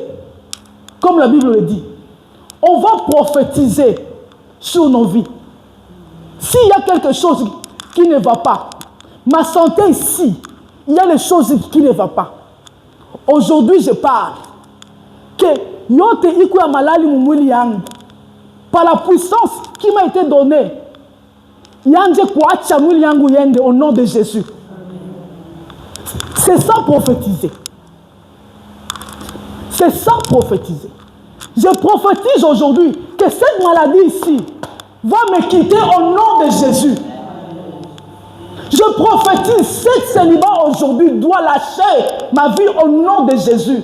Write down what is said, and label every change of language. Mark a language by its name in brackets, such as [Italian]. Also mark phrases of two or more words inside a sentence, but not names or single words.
[French] Comme la Bible le dit. On va prophétiser sur nos vies. S'il y a quelque chose qui ne va pas, ma santé ici, il y a des choses qui ne vont pas. Aujourd'hui, je parle que [Swahili] yote ikuya malali mumwili yangu [French] par la puissance qui m'a été donnée. [Swahili] Yanje kuacha mwili yangu yende [French] au nom de Jésus. C'est ça prophétiser. C'est ça prophétiser. Je prophétise aujourd'hui que cette maladie ici va me quitter au nom de Jésus. Je prophétise, cette célibat aujourd'hui doit lâcher ma vie au nom de Jésus.